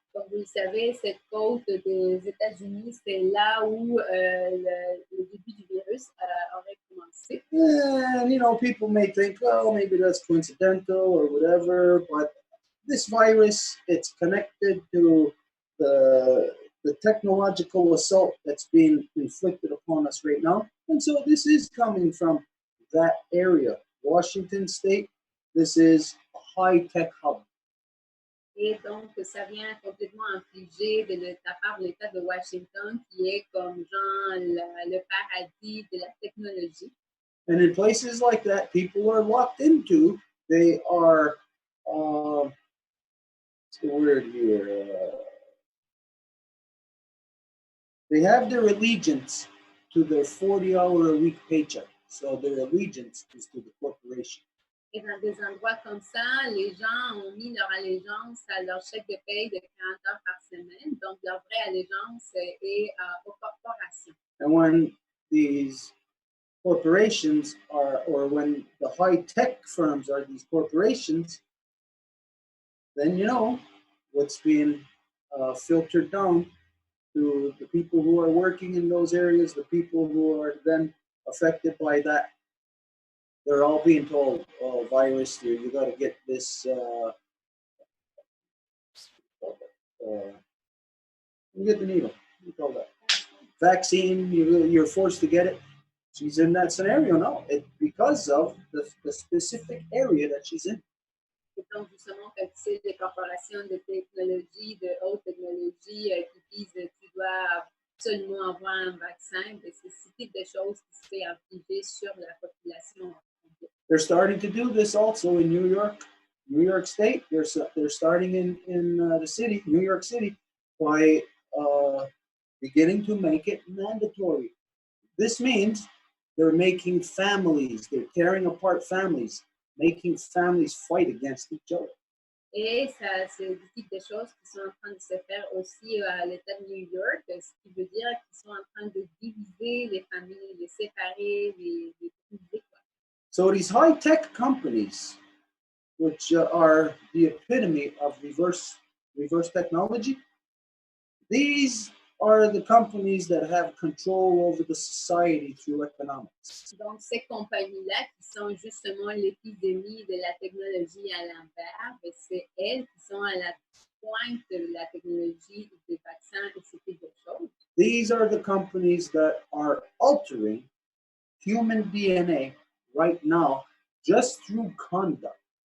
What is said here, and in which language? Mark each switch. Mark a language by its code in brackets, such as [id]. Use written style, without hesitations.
[fr] Comme vous le savez, cette côte des États-Unis, c'est là où le début du virus aurait commencé. [en] And, you know, people may think, well, maybe that's coincidental or whatever, but this virus, it's connected to the technological assault that's being inflicted upon us right now. And so this is coming from that area. Washington State, this is a high-tech hub. [fr] Et donc, ça vient complètement infligé de la part de l'État de Washington, qui est comme genre le paradis de la technologie. [en] And in places like that, people are locked into, they are, what's the word here? They have their allegiance to their 40-hour-a-week paycheck. So their allegiance is to the corporation. [fr] Et dans des endroits comme ça, les gens ont mis leur allégeance à leur chèque de paye de 40 heures par semaine. Donc, leur vraie allégeance est aux corporations. [en] And when these corporations are, or when the high-tech firms are these corporations, then you know what's being filtered down to the people who are working in those areas, the people who are then affected by that. They're all being told, oh, virus, you got to get this, you get the needle, you call that. Vaccine, you're forced to get it. She's in that scenario now, because of the specific area that she's in. [fr] Et donc, justement, quand c'est des corporations de technologie, de haute technologie qui disent tu dois absolument avoir un vaccin, c'est ce type de choses qui se fait infliger sur la population. [en] They're starting to do this also in New York State. They're starting in the city, New York City, by beginning to make it mandatory. This means They're making families. They're tearing apart families, making families fight against each other. [fr] Et ça, c'est le type de choses qui sont en train de se faire aussi à l'État de New York, ce qui veut dire qu'ils sont en train de diviser les familles, les séparer, les diviser. [en] So these high-tech companies, which are the epitome of reverse technology, these are the companies that have control over the society through economics. [fr] Donc, ces compagnies-là qui sont justement l'épidémie de la technologie à l'envers, c'est elles qui sont à la pointe de la technologie des vaccins et ce type de choses. [en] These are the companies that are altering human DNA right now just through conduct.